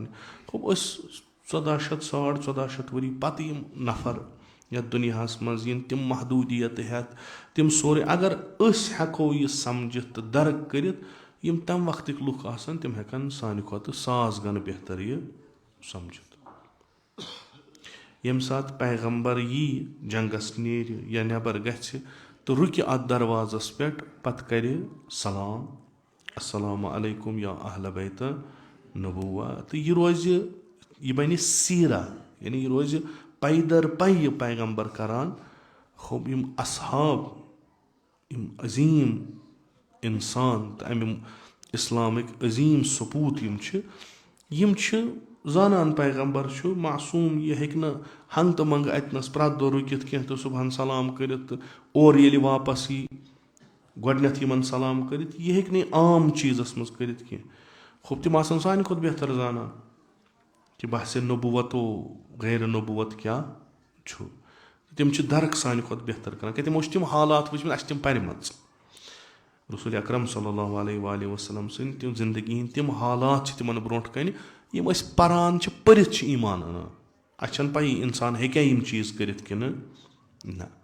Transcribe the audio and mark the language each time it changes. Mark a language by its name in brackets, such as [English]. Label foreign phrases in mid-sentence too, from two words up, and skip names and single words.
[Kashmiri] خوب أسۍ 1400 ؤری پتہٕ یِم نفر یتھ دُنیاہس منٛز یِن, تِم محدوٗدیت ہٮ۪تھ, تِم سورُے اگر أسۍ ہٮ۪کو یہِ سمجھِتھ تہٕ درک کٔرِتھ, یم تمہِ وقتٕکۍ لُکھ آسان تِم ہٮ۪کن سانہِ کھۄتہٕ 1000 گنہٕ بہتر یہِ سمجھِتھ. ییٚمہِ ساتہٕ پیغمبر یی جنگس نیرِ یا نٮ۪بر گژھِ تہٕ رُکہِ اتھ دروازس پٮ۪ٹھ پتہٕ کرِ سلام [Arabic] السلام علیکم یا اہل بیت نبوہ [Kashmiri] تہٕ یہِ روزِ یہِ بنہِ سیٖرا یعنی یہِ روزِ پے در پے یہِ پیغمبر کران. خوب یم اصحاب یم عظیٖم انسان تہٕ امہِ اسلامٕکۍ عظیٖم سپوٗت یم چھِ زانان پیغمبر چھُ معصوٗم یہِ ہیٚکہِ نہٕ ہنٛگہٕ تہٕ منٛگہٕ اتنس پرٛٮ۪تھ دۄہ رُکِتھ کینٛہہ تہٕ صبحن سلام کٔرِتھ تہٕ اورٕ ییٚلہِ واپس یی گۄڈنٮ۪تھ یِمن سلام کٔرِتھ یہِ ہیٚکہِ نہٕ عام چیٖزس منٛز کٔرِتھ کینٛہہ. خوب تِم آسان سانہِ کھۄتہٕ بہتر زانان کہِ باسے نبوت و غیر نبوت کیٛاہ چھُ. تِم چھِ درک سانہِ کھۄتہٕ بہتر کران کیٛاہ تِمو چھِ تِم حالات وٕچھمٕتۍ اَسہِ چھِ تِم پرِمَژٕ. رسول اکرم [Arabic] صلی اللہ علیہ وسلم [Kashmiri] سٕنٛدۍ تِم زندگی ہِنٛدۍ تِم حالات چھِ تِمن برونٛٹھ کَنہِ یِم أسۍ پران چھِ پٔرِتھ چھِ ایٖمان اَنان. اَسہِ چھَنہٕ پَیی اِنسان ہیٚکیٛاہ یِم چیٖز کٔرِتھ کِنہٕ نہ.